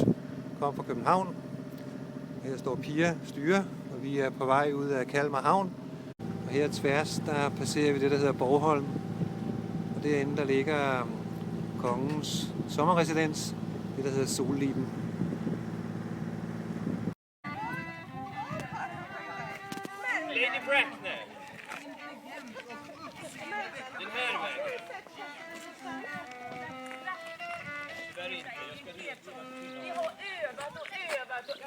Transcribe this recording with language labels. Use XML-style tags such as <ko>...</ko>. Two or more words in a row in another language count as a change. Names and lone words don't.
<da>Kom fra København. Her står Pia styre, og vi er på vej ud af Kalmar Havn. Og her tværs, der passerer vi det, der hedder Borgholm. Og derinde, der ligger kongens sommerresidens, det der hedder Solliben. Lady Bracknell.</da> <sv>Den här vägen. Tyvärr inte. Jag ska leta. Vi har övat och övat och övat.</sv>